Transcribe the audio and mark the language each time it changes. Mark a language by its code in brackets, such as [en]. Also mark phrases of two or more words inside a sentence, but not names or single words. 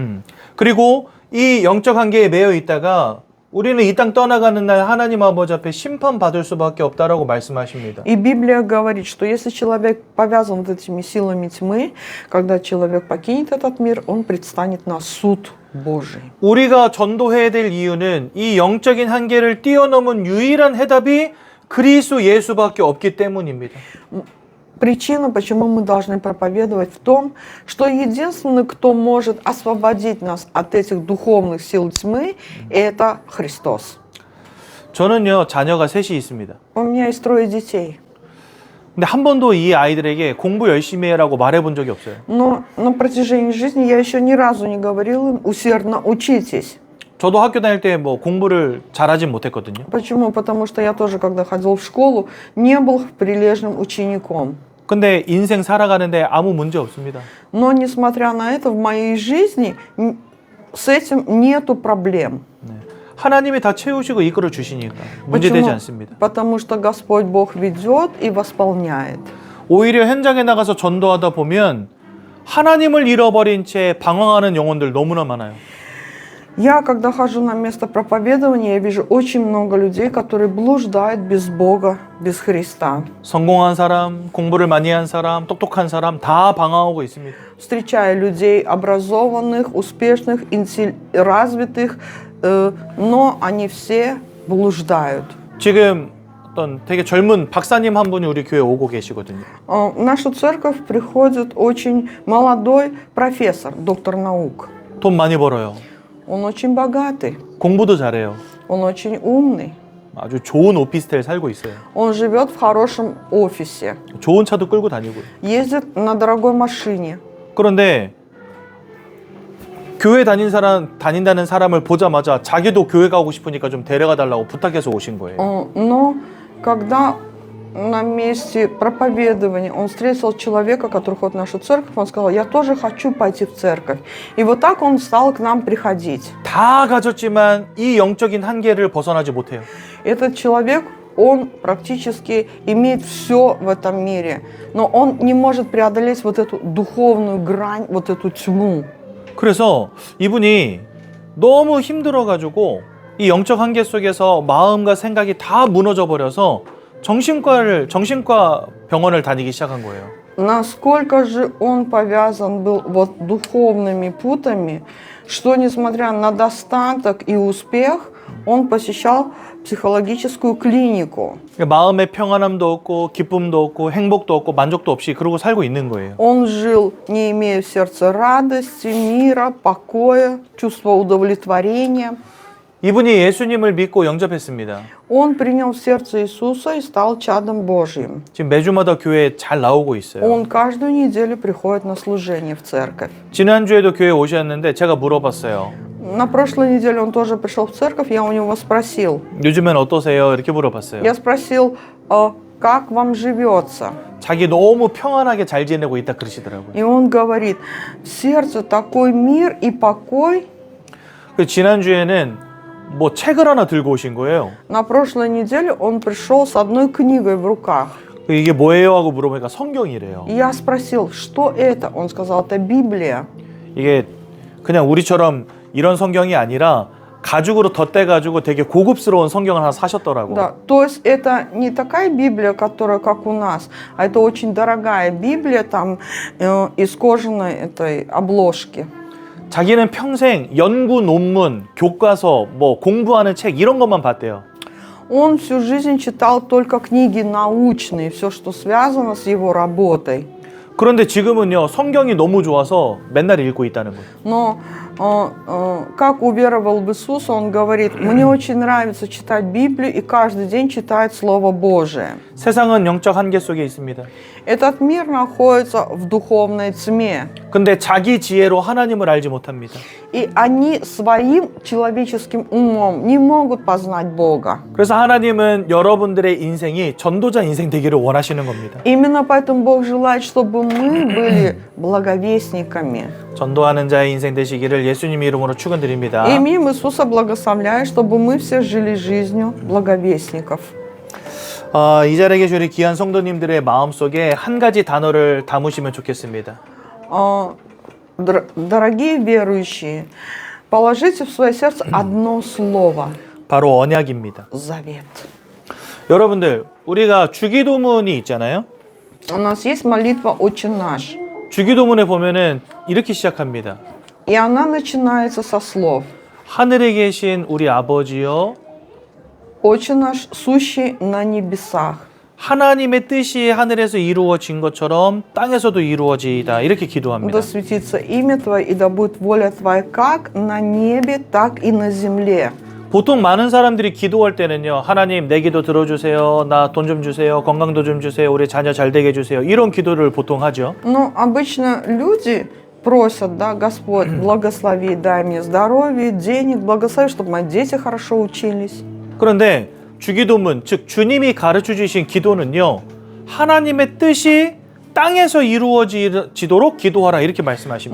[ko] 그리고 이 영적 한계에 매여 있다가 우리는 이 땅 떠나가는 날 하나님 아버지 앞에 심판받을 수밖에 없다라고 말씀하십니다. [ru] И Библия говорит, что если человек повязан вот этими силами тьмы, когда человек покинет этот мир, он предстанет на суд Божий. [ko] 우리가 전도해야 될 이유는 이 영적인 한계를 뛰어넘은 유일한 해답이 그리스도 예수밖에 없기 때문입니다. [ru] Причина, почему мы должны проповедовать, в том, что единственный, кто может освободить нас от этих духовных сил тьмы, это Христос. [ko] 저는요, 자녀가 셋이 있습니다. [ru] У меня есть 3 детей. [ko] 근데 한 번도 이 아이들에게 공부 열심히 해라고 말해본 적이 없어요. [ru] Но на протяжении жизни я еще ни разу не говорила им усердно учитесь. [ko] 저도 학교 다닐 때 뭐 공부를 잘하진 못했거든요. [ru] Почему? Потому что я тоже, когда ходил в школу, не был прилежным учеником. [ko] 근데 인생 살아가는데 아무 문제 없습니다. [ru] Но, несмотря на это, в моей жизни с этим нету проблем. [ko] 하나님이 다 채우시고 이끌어 주시니까 문제되지 않습니다. [ru] Потому что Господь Бог ведет и восполняет. [ko] 오히려 현장에 나가서 전도하다 보면 하나님을 잃어버린 채 방황하는 영혼들 너무나 많아요. [ru] Я, когда хожу на место проповедования, я вижу очень много людей, которые блуждают без Бога, без Христа. [ko] 성공한 사람, 공부를 많이 한 사람, 똑똑한 사람 다 방황하고 있습니다. [ru] Встречая людей образованных, успешных, развитых, но они все блуждают. [ko] 지금 어떤 되게 젊은 박사님 한 분이 우리 교회 오고 계시거든요. [ru] В нашу церковь приходит очень молодой профессор, доктор наук. [ko] 돈 많이 벌어요. [ru] Он очень богатый, [ko] 공부도 잘해요. [ru] он очень умный. [ko] 아주 좋은 오피스텔 살고 있어요. [ru] Он живет в хорошем офисе, [ko] 좋은 차도 끌고 다니고요. [ru] ездит на дорогой машине. [ko] 그런데 교회 다닌다는 사람을 보자마자 자기도 교회 가고 싶으니까 좀 데려가 달라고 부탁해서 오신 거예요. [ru] Но когда на месте проповедования он встретил человека, который ходит в нашу церковь, он сказал, я тоже хочу пойти в церковь. И вот так он стал к нам приходить. [ko] 다 가졌지만 이 영적인 한계를 벗어나지 못해요. [ru] Этот человек, он практически имеет все в этом мире, но он не может преодолеть вот эту духовную грань, вот эту тьму. [ko] 그래서 이분이 너무 힘들어가지고 이 영적 한계 속에서 마음과 생각이 다 무너져 버려서 정신과 병원을 다니기 시작한 거예요. [ru] Насколько же он повязан был вот духовными путами, что несмотря на достаток и успех, он посещал психологическую клинику. [ko] 마음의 평안함도 없고 기쁨도 없고 행복도 없고 만족도 없이 그러고 살고 있는 거예요. [ru] Он жил, не имея в сердце радости, мира, покоя, чувства удовлетворения. [ko] 이분이 예수님을 믿고 영접했습니다. [ru] Он принял в сердце Иисуса и стал чадом Божьим. [ko] 지금 매주마다 교회에 잘 나오고 있어요. [ru] Он каждую неделю приходит на служение в церковь. [ko] 지난주에도 교회에 오셨는데 제가 물어봤어요. [ru] На прошлой неделе он тоже пришел в церковь, я у него спросил. [ko] 요즘엔 어떠세요? 이렇게 물어봤어요. [ru] Я спросил, как вам живется? [ko] 자기 너무 평안하게 잘 지내고 있다 그러시더라고요. [ru] И он говорит, в сердце такой мир и покой. [ko] 지난주에는 뭐 책을 하나 들고 오신 거예요. [ru] На прошлой неделе он пришел с одной книгой в руках. [ko] 이게 뭐예요? 하고 물어보니까 성경이래요. [ru] И я спросил, что это? Он сказал, это Библия. [ko] 이게 그냥 우리처럼 이런 성경이 아니라 가죽으로 덧대가지고 되게 고급스러운 성경을 하나 사셨더라고. [ru] Да, то есть это не такая Библия, которая как у нас, а это очень дорогая Библия там из кожаной этой обложки. [ko] 자기는 평생 연구 논문, 교과서, 뭐 공부하는 책 이런 것만 봤대요. [ru] Он всю жизнь читал только книги научные, все, что связано с его работой. [ko] 그런데 지금은요, 성경이 너무 좋아서 맨날 읽고 있다는 거예요. [ru] Но как уверовал в Иисуса, он говорит, мне очень нравится читать Библию и каждый день читать Слово Божие. [ko] 세상은 영적 한계 속에 있습니다. [ru] Этот мир находится в духовной тьме. [ko] 근데 자기 지혜로 하나님을 알지 못합니다. [ru] И они своим человеческим умом не могут познать Бога. [ko] 그래서 하나님은 여러분들의 인생이 전도자 인생 되기를 원하시는 겁니다. [ru] Именно поэтому Бог желает, чтобы мы были благовестниками. [ko] 전도하는 자의 인생 되시기를 예수님 이름으로 축원드립니다. [ru] И имя Иисуса благословляет, чтобы мы все жили жизнью благовестников. [ko] 이 자리에 계신 우리 귀한 성도님들의 마음속에 한 가지 단어를 담으시면 좋겠습니다. [ru] Дорогие верующие, положите в свое сердце одно слово. [ko] 바로 언약입니다. [ru] Завет. [ko] 여러분들, 우리가 주기도문이 있잖아요. [ru] У нас есть молитва «Отче наш». [ko] 주기도문에 보면은 이렇게 시작합니다. [ru] И она начинается со слов. [ko] 하늘에 계신 우리 아버지여, [ru] «Отче наш, сущий на небесах». [ko] 하나님의 뜻이 하늘에서 이루어진 것처럼 땅에서도 이루어지이다. 이렇게 기도합니다. [ru] Да светится имя Твое, и да будет воля Твоя как на небе, так и на земле. [ko] 보통 많은 사람들이 기도할 때는요, 하나님 내 기도 들어주세요, 나 돈 좀 주세요, 건강도 좀 주세요, 우리 자녀 잘 되게 해주세요, 이런 기도를 보통 하죠. [ru] Но обычно люди просят, да, Господь, благослови, дай мне здоровье, денег, благослови, чтобы мои дети хорошо учились. [ko] 그런데 주기도문, 즉 주님이 가르쳐 주신 기도는요, 하나님의 뜻이 땅에서 이루어지도록 기도하라 이렇게 말씀하십니다.